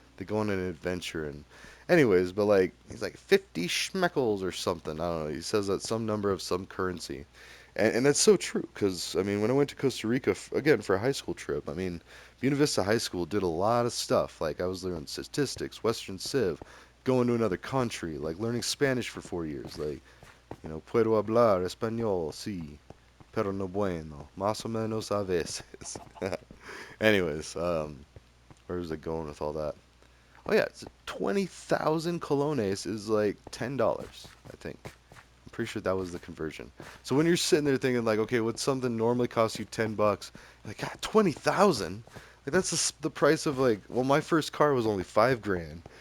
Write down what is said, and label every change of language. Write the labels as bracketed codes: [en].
[en] They go on an adventure and, anyways, but like he's like 50 Schmeckles or something. I don't know. He says that some number of some currency, and that's so true. Because I mean, when I went to Costa Rica again for a high school trip, I mean, Buena Vista High School did a lot of stuff. Like I was learning statistics, Western Civ, going to another country, like learning Spanish for 4 years. [es] Like puedo hablar español, sí, pero no bueno, más o menos a veces. [en] Anyways, where was it going with all that? Oh yeah, it's 20,000 colones is like $10, I think. I'm pretty sure that was the conversion. So when you're sitting there thinking like, okay, what's something normally costs you $10? Like, God, 20,000? Like that's the price of like, well, my first car was only 5 grand.